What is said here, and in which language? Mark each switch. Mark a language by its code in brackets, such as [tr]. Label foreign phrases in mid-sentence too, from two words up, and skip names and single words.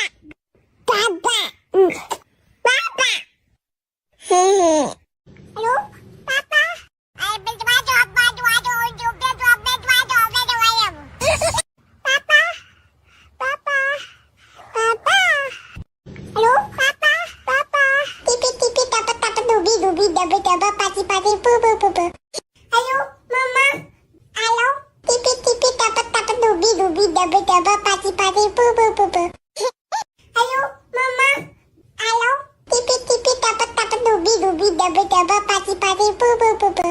[id] Baba. Baba. Hehe. Halo, Papa. Papa. Papa. Papa. Halo, Papa. Papa. Tipi tipi dapat dapat dubi dubi dapat dapat pati pati bu bu bu bu. Halo, Mama. Halo. Tipi tipi dapat dapat dubi dubi dapat dapat pati pati bu bu bu bu. Halo, Mama. Halo. Tipi tipi dapat dapat dubi dubi dapat dapat pati pati bu bu bu.